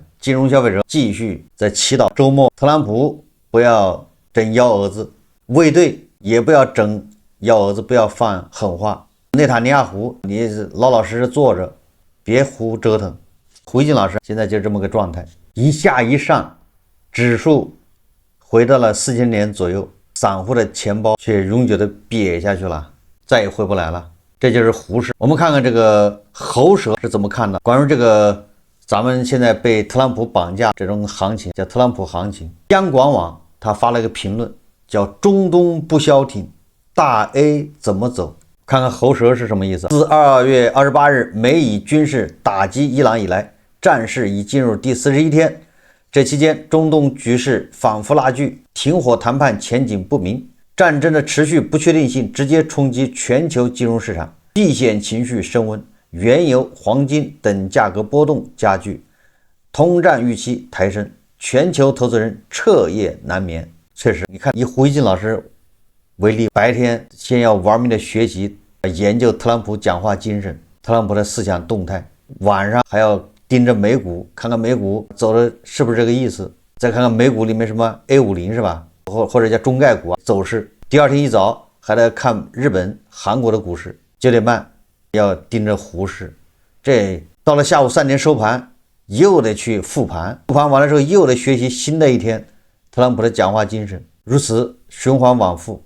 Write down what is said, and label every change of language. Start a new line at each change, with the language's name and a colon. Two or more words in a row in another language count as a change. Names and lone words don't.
Chinese: 金融消費者繼續在祈禱周末特朗普不要整幺蛾子，衛隊也不要整幺蛾子，不要放狠話。內塔尼亞胡，你老老實實坐着，別胡折騰。胡锡進老師現在就這麼個狀態，一下一上，指數回到了4000點左右，散戶的錢包卻永久的癟下去了，再也回不來了。這就是胡適。我們看看這個喉舌是怎麼看的。關於這個咱們現在被特朗普綁架這種行情，叫特朗普行情。央廣網他發了一個評論，叫中東不消停，大 A 怎麼走？看看喉舌是什麼意思。自2月28日美以軍事打擊伊朗以來，戰事已進入第41天。這期間，中東局勢反覆拉鋸，停火談判前景不明，戰爭的持續不確定性直接衝擊全球金融市場，避險情緒升溫，原油、黃金等價格波動加劇，通脹預期抬升，全球投資人徹夜難眠。確實，你看以胡锡進老師為例，白天先要玩命的學習研究特朗普講話精神，特朗普的思想動態，晚上還要盯着美股，看看美股走的是不是這個意思，再看看美股裡面什麼 A50 是吧，或者叫中概股走勢。第二天一早還得看日本、韓國的股市，9點半要盯着胡適。這到了下午3點收盤，又得去復盤，復盤完了之後又得學習新的一天特朗普的講話精神，如此循環往復。